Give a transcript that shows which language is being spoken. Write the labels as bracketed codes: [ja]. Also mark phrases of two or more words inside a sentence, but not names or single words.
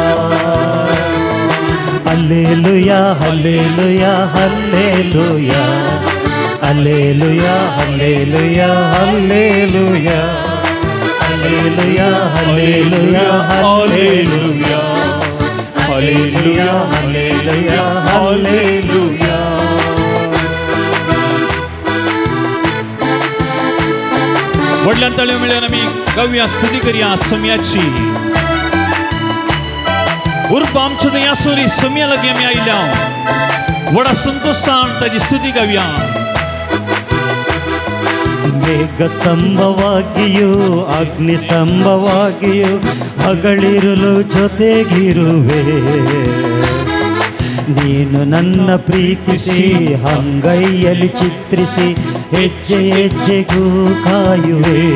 [kn] ಹಲ್ಲೆಲೂಯಾ ಹಲ್ಲೆಲೂಯಾ ಹಲ್ಲೆಲೂಯಾ ಹಲ್ಲೆಲೂಯಾ ಹಲ್ಲೆಲೂಯಾ ಹಲ್ಲೆಲೂಯಾ ಹಲ್ಲೆಲೂಯಾ ಹಲ್ಲೆಲೂಯಾ ಹಲ್ಲೆಲೂಯಾ ಹಲ್ಲೆಲೂಯಾ ಹಲ್ಲೆಲೂಯಾ ಹಲ್ಲೆಲೂಯಾ. [kok] वडिलां तळयो मेळ्यान आमी गावया स्तुती करया सोम्याची. उर्फ आमच्या थंय आसोरी सोम्या लागीं आमी आयल्या व्हडा संतोषान ताची स्तुती गावया. [kn] ಮೇಘಸ್ತಂಭವಾಗಿಯೂ ಅಗ್ನಿಸ್ತಂಭವಾಗಿಯೂ ಹಗಲಿರುಳು ಜೊತೆಗಿರುವೆ. ನೀನು ನನ್ನ ಪ್ರೀತಿಸಿ ಅಂಗೈಯಲ್ಲಿ ಚಿತ್ರಿಸಿ ಹೆಜ್ಜೆ ಹೆಜ್ಜೆಗೂ ಕಾಯುವೆ.